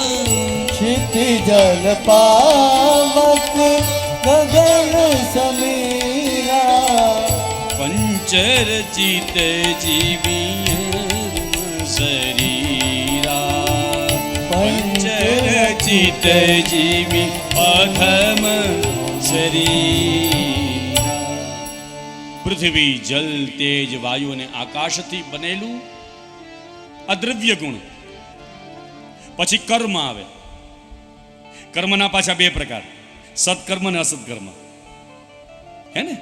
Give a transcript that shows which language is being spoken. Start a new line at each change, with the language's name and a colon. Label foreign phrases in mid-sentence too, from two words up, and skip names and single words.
Awadhi: क्षिति जल पावक गगन समीरा, पंचरचित जीविया शरीरा, पंचरचित जीवी अधम शरीरा.
Gujarati: પૃથ્વી, જલ, તેજ, વાયુ અને આકાશથી બનેલું અદ્રવ્ય ગુણ. પછી કર્મ આવે. કર્મના પાછા 2 પ્રકાર, સત્કર્મ અને અસત્કર્મ. હે ને?